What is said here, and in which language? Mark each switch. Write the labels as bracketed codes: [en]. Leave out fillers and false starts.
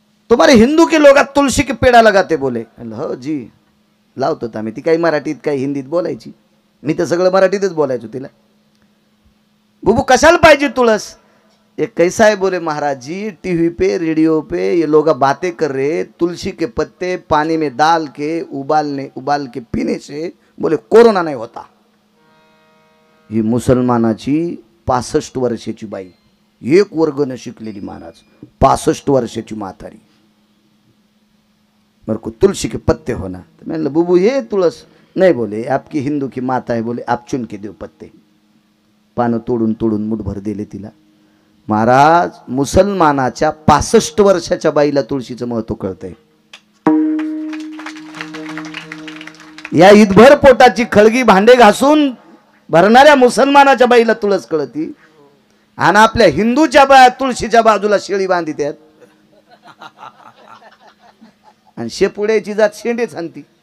[hi] तुम्हारे हिंदू के लोग तुलसी के पेड़ा लगाते बोले. [mr] हो जी, लावतो आम्ही. ती काही मराठीत काही हिंदीत बोलायची, मी तर सगळं मराठीतच बोलायचो तिला. बुबू कशाला पाहिजे तुळस? [hi] एक कैसा है बोले, महाराज जी टीवी पे रेडियो पे ये लोग बातें कर रहे, तुलसी के पत्ते पानी में डाल के उबाल के पीने से बोले कोरोना नहीं होता. [mr] ही मुसलमानाची 65 वर्षाची बाई, एक वर्ग न शिकलेली महाराज, 65 वर्षाची म्हातारी. [hi] मेरे को तुलसी के पत्ते होना. तो मैंने बुबू ये तुलस नहीं, बोले आपकी हिंदू की माता है, बोले आप चुन के दो पत्ते. [mr] पानं तोडून तोडून मुठभर दिले तिला. महाराज मुसलमानाच्या 65 वर्षाच्या बाईला तुळशीचं महत्व कळतंय. या ईदभर पोटाची खळगी भांडे घासून भरणाऱ्या मुसलमानाच्या बाईला तुळस कळती, आणि आपल्या हिंदूच्या बाया तुळशीच्या बाजूला शेळी बांधितात आणि शेपुड्याची जात शेंडे छानती.